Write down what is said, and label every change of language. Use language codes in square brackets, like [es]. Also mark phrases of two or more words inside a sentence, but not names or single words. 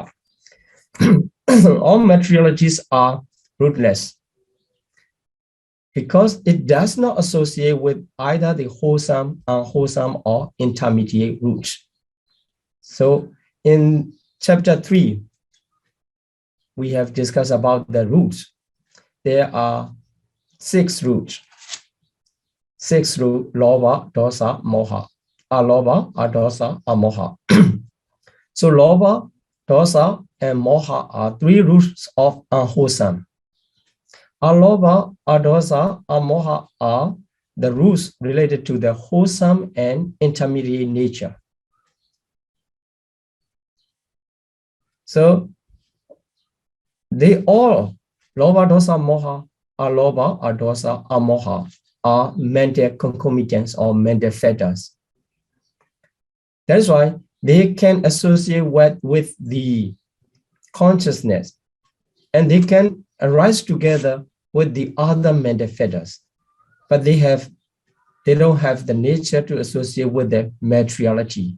[en] All materialities are rootless because it does not associate with either the wholesome, unwholesome, or intermediate roots. So in chapter 3, we have discussed about the roots. There are 6 roots. 6 roots: [pi] lobha, dosa, moha. Alobha, adosa, amoha. [en] So [pi] lobha, dosa, [en] and moha are 3 roots of unwholesome. [pi] Alobha, adosa, amoha [en] are the roots related to the wholesome and intermediate nature. So they all, [pi] lobha, dosa, moha, alobha, adosa, amoha, [en] are mental concomitants or mental fetters. That's why they can associate with the consciousness, and they can arise together with the other mental fetters, but they don't have the nature to associate with the materiality.